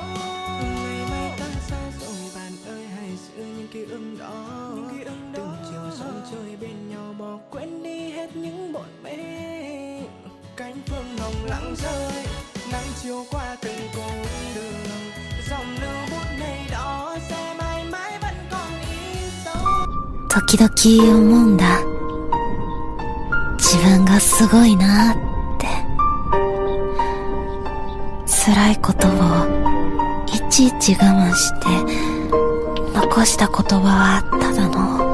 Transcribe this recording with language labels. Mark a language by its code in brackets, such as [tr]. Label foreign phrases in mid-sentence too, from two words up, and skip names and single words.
[vi] Ngày mai ta xa rồi bạn ơi, hãy giữ những ký ức đó. Từng chiều dòng chơi bên nhau bỏ quên đi hết những bộn bề. Cánh phương hồng lặng rơi, nắng chiều qua từng cung đường. Dòng lưu bút này đó sẽ mãi mãi vẫn còn in sâu. [ja] 時々思うんだ。自分がすごいなって。辛いことをいちいち我慢して残した言葉はただの